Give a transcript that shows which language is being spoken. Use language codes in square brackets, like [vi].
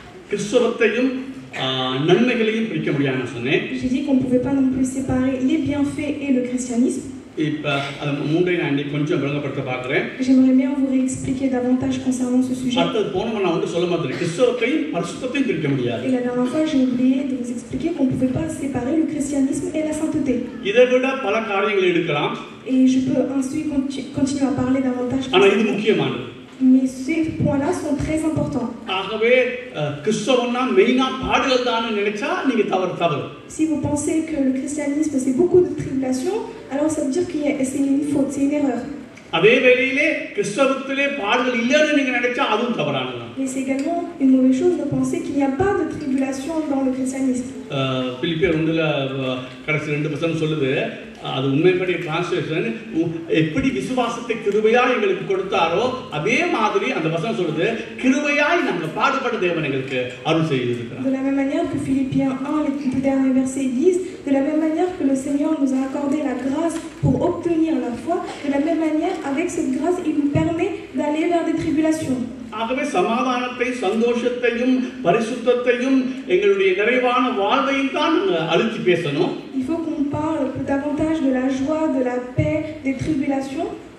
[ta] கிறிஸ்தவத்தையும் நன்மைகளையும் பிரிக்க முடியாதுன்னு சொன்னேன். [fr] J'ai dit qu'on ne pouvait pas non plus séparer les bienfaits et le christianisme. [ta] இப்ப அது மூன்றை நான் இன்னைக்கு கொஞ்சம் விளங்கப்படுத்த பார்க்கிறேன். [fr] J'aimerais bien vous réexpliquer davantage concernant ce sujet. [ta] அடுத்து போன நான் வந்து சொல்ல மாதிரி கிறிஸ்தவத்தையும் பரிசுத்தத்தையும் பிரிக்க முடியாது. [fr] Et la dernière fois, j'ai oublié de vous expliquer qu'on ne pouvait pas séparer le christianisme et la sainteté. [ta] இதை விட பல காரியங்கள் எடுக்கலாம். [fr] Et je peux ensuite continuer à parler davantage. [ta] ஆனா இது முக்கியமானது. [fr] Mais ces points-là sont très importants. [ta] ஆகவே கிறிஸ்தவம்னா மெயினா பாடுகள் தான் நினைச்சா நீங்க தவறு. [fr] Si vous pensez que le christianisme c'est beaucoup de tribulations, alors ça veut dire que c'est une faute, c'est une erreur. [ta] அதே வேளையிலே கிறிஸ்தவத்திலே பாடுகள் இல்லைன்னு நீங்க நினைச்சா அதுவும் தவறானது. [fr] Mais c'est également une mauvaise chose de penser qu'il n'y a pas de tribulation dans le christianisme. [ta] பிலிப்பியர் 1ல கடைசி 2 வசனம் சொல்லுது, அது உண்மைப்படி டிரான்ஸ்லேஷன், எப்படி விசுவாசத்தை கிருபையாய் எங்களுக்கு கொடுத்தாரோ அதே மாதிரி அந்த வசனம் சொல்லுது, கிருபையாய் நாங்க பாடுபட தேவன் எங்களுக்கு அருள் செய்திருக்கிறார். [fr] De la même manière que Philippiens 1 les derniers versets disent, de la même manière que le Seigneur nous a accordé la grâce pour obtenir la foi, de la même manière avec cette grâce il nous permet d'aller vers des tribulations. [ta] ஆகவே சமாதானத்தை, சந்தோஷத்தையும், பரிசுத்தத்தையும், எங்களுடைய நிறைவான வாழ்வையும் தான் அழுத்தி பேசணும். [fr] Il faut qu'on parle davantage de la joie, de la paix, des tribulations.